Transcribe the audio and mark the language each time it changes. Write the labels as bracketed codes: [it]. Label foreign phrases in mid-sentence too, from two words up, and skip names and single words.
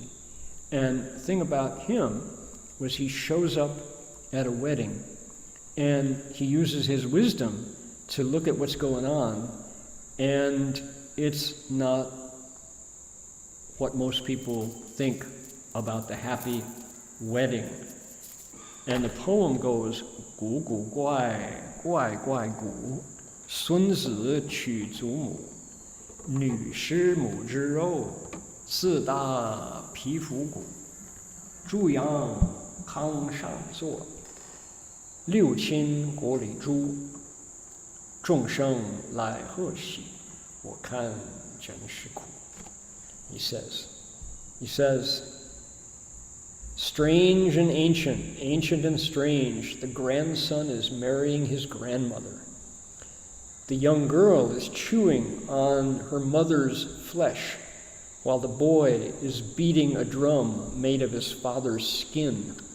[en] And the thing about him was he shows up at a wedding and he uses his wisdom to look at what's going on, and it's not what most people think about the happy wedding. And the poem goes, [zh] 古古怪，怪怪古，孙子娶祖母，女食母之肉，子打父皮鼓，猪羊炕上坐，六亲锅里煮，众生来贺喜, 我看真是苦. [en] He says, strange and ancient and strange, the grandson is marrying his grandmother. The young girl is chewing on her mother's flesh, while the boy is beating a drum made of his father's skin.